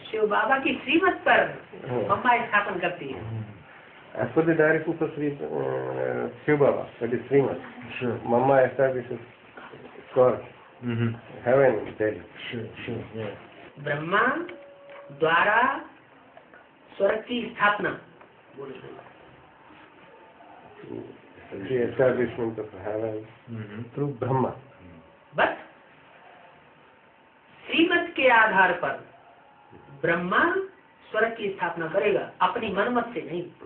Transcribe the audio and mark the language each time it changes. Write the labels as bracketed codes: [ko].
[hi] शिव बाबा की श्रीमत पर मम्मा स्थापन करती है। [en] As per the directions of Shiva Baba, that is Srimat, Sure. Mama establishes court, heaven in Delhi. Sure, yes. [hi] Brahma द्वारा स्वर्ग की स्थापना, [en] The establishment of heaven through Brahma. [hi] बस श्रीमत के आधार पर ब्रह्मा स्वर्ग की स्थापना करेगा, अपनी मनमत से नहीं।